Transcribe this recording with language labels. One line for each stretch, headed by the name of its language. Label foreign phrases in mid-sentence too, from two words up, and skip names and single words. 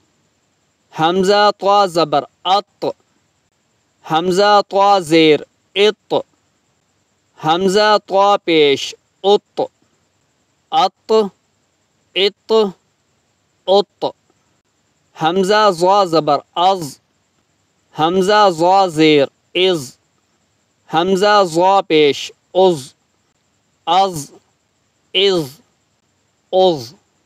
Urdu: حمزہ طا زبر ات، حمزہ طا زیر ات، حمزہ طا پیش ات، ات ات ات. حمزہ ضا زبر از، حمزہ ضا زیر از، حمزہ ضا پیش از، از از از.